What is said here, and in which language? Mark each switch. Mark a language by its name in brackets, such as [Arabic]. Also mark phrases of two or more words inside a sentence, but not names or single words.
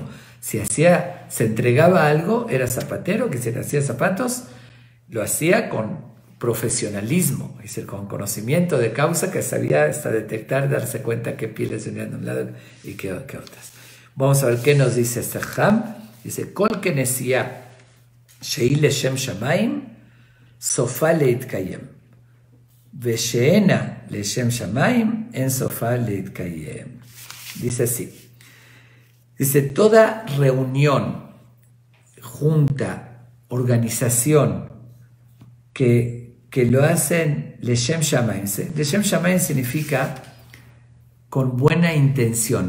[Spanish] Si se entregaba algo, era zapatero, que si le hacía zapatos, lo hacía con profesionalismo, es decir, con conocimiento de causa, que sabía hasta detectar, darse cuenta qué pieles venían de un lado y qué otras. Vamos a ver qué nos dice este Ham. Dice, [Hebrew] כל כנסיה שהיא לשם שמים סופה להתקיים ושאינה לשם שמים אין סופה להתקיים. [Spanish] Dice así. Dice, toda reunión, junta, organización que lo hacen [Hebrew] לשם שמים. לשם שמים [Spanish] significa con buena intención.